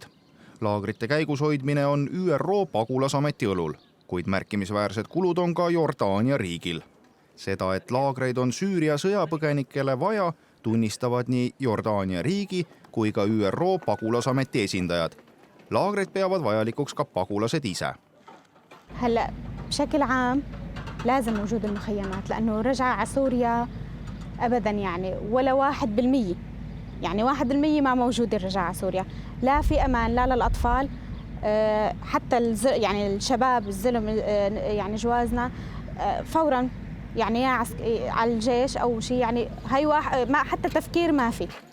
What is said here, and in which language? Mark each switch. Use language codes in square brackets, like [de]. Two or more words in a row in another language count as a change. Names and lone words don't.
[et] Laagrite käigus hoidmine on ÜRO pagulasameti õlul, kuid märkimisväärsed kulud on ka Jordaania riigil. Seda, et laagreid on Süüria sõjapõgenikele vaja, tunnistavad nii Jordaania riigi kui ka ÜRO pagulasameti esindajad. Laagreid peavad vajalikuks ka pagulased ise. [ar] هلا بشكل عام لازم وجود المخيمات لأنه رجعة على سوريا أبداً يعني ولا 1%. يعني 1% ما موجود الرجعة على سوريا. لا في أمان لا للأطفال حتى يعني الشباب الزلم يعني جوازنا فوراً يعني على الجيش أو شيء يعني هاي ما حتى تفكير ما في.